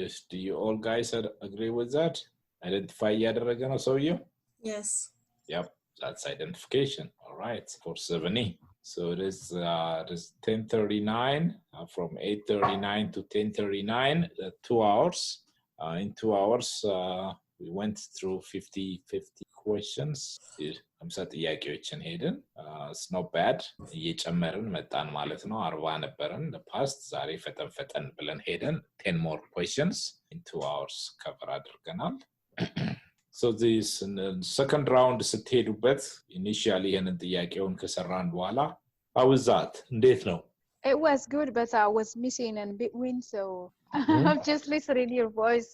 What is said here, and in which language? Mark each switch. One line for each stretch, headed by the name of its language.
English: Do you all guys agree with that?
Amharic: Identify እያደረገ ነው ሰውየው?
English: Yes. Yep, that's identification. All right, for 7E. So it is 10:39 from 8:39 to 10:39, 2 hours. In 2 hours, we went through 50 questions. I'm set
Amharic: ጥያቄዎችን ሄድን.
English: It's not bad.
Amharic: እየጨመርን መጣን ማለት ነው። 40 ነበርን
English: the past.
Amharic: ዛሬ ፈጠን ብለን ሄደን
English: 10 more questions in 2 hours cover አድርገናል. So this second round ስትሄዱበት initially
Amharic: ይሄንን ጥያቄውን ከሰራን በኋላ
English: how was that?
Amharic: እንዴት ነው?
English: It was good, but I was missing in between, so I'm just listening to your voice.